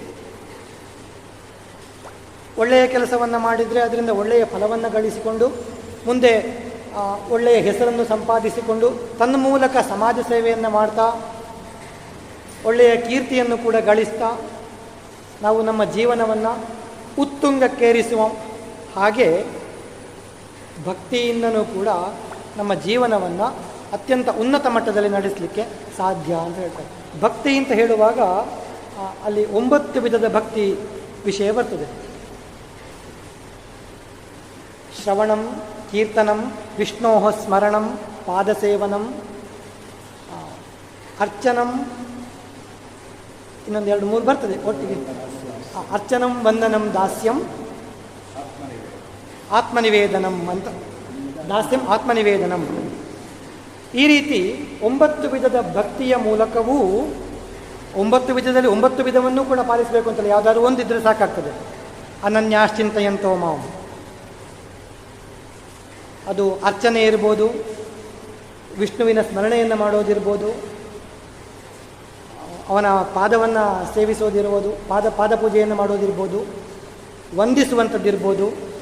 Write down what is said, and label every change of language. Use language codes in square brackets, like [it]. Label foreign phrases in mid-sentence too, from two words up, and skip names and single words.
[kn] ಒಳ್ಳೆಯ ಕೆಲಸವನ್ನು ಮಾಡಿದರೆ ಅದರಿಂದ ಒಳ್ಳೆಯ ಫಲವನ್ನು ಗಳಿಸಿಕೊಂಡು ಮುಂದೆ ಒಳ್ಳೆಯ ಹೆಸರನ್ನು ಸಂಪಾದಿಸಿಕೊಂಡು ತನ್ನ ಮೂಲಕ ಸಮಾಜ ಸೇವೆಯನ್ನು ಮಾಡ್ತಾ ಒಳ್ಳೆಯ ಕೀರ್ತಿಯನ್ನು ಕೂಡ ಗಳಿಸ್ತಾ ನಾವು ನಮ್ಮ ಜೀವನವನ್ನು ಉತ್ತುಂಗಕ್ಕೇರಿಸುವ ಹಾಗೆ ಭಕ್ತಿಯಿಂದನೂ ಕೂಡ ನಮ್ಮ ಜೀವನವನ್ನು ಅತ್ಯಂತ ಉನ್ನತ ಮಟ್ಟದಲ್ಲಿ ನಡೆಸಲಿಕ್ಕೆ ಸಾಧ್ಯ ಅಂತ ಹೇಳ್ತಾರೆ. ಭಕ್ತಿ ಅಂತ ಹೇಳುವಾಗ ಅಲ್ಲಿ 9 ವಿಧದ ಭಕ್ತಿ ವಿಷಯ ಬರ್ತದೆ. [sa] ಶ್ರವಣಂ, ಕೀರ್ತನಂ, ವಿಷ್ಣೋ ಸ್ಮರಣಂ, ಪಾದಸೇವನಂ, ಅರ್ಚನಂ, [kn] ಇನ್ನೊಂದು 2-3 ಬರ್ತದೆ ಒಟ್ಟಿಗೆ. [sa] ಅರ್ಚನಂ, ವಂದನಂ, ದಾಸ್ಯಂ, ಆತ್ಮನಿವೇದನಂ ಅಂತ. ದಾಸ್ಯಂ, ಆತ್ಮನಿವೇದನಂ. [kn] ಈ ರೀತಿ 9 ವಿಧದ ಭಕ್ತಿಯ ಮೂಲಕವೂ 9 ವಿಧದಲ್ಲಿ 9 ವಿಧವನ್ನು ಕೂಡ ಪಾಲಿಸಬೇಕು ಅಂತಲ್ಲ, ಯಾವುದಾದ್ರೂ ಒಂದಿದ್ರೆ ಸಾಕಾಗ್ತದೆ. [sa] ಅನನ್ಯಾಶ್ಚಿಂತಯಂತೋ ಮಾಂ, [kn] ಅದು ಅರ್ಚನೆ ಇರ್ಬೋದು, ವಿಷ್ಣುವಿನ ಸ್ಮರಣೆಯನ್ನು ಮಾಡೋದಿರ್ಬೋದು, ಅವನ ಪಾದವನ್ನು ಸೇವಿಸೋದಿರ್ಬೋದು, ಪಾದ ಪೂಜೆಯನ್ನು ಮಾಡೋದಿರ್ಬೋದು, ವಂದಿಸುವಂಥದ್ದಿರ್ಬೋದು.